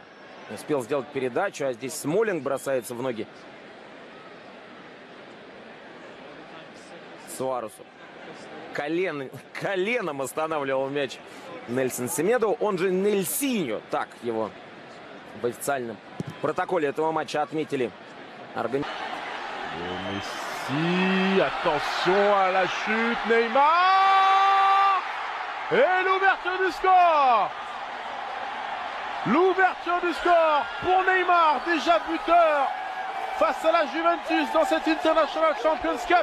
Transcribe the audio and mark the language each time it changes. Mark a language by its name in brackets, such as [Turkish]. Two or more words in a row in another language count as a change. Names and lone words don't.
[Russian] Успел сделать передачу, а здесь Смолинг бросается в ноги Суаресу. Коленом останавливал мяч Нельсон Семедо, он же Нельсиньо. Так его в официальном протоколе этого матча отметили. [French] Messi, attention à la chute, Neymar! Et l'ouverture du score! L'ouverture du score pour Neymar, déjà buteur face à la Juventus dans cette International Champions Cup.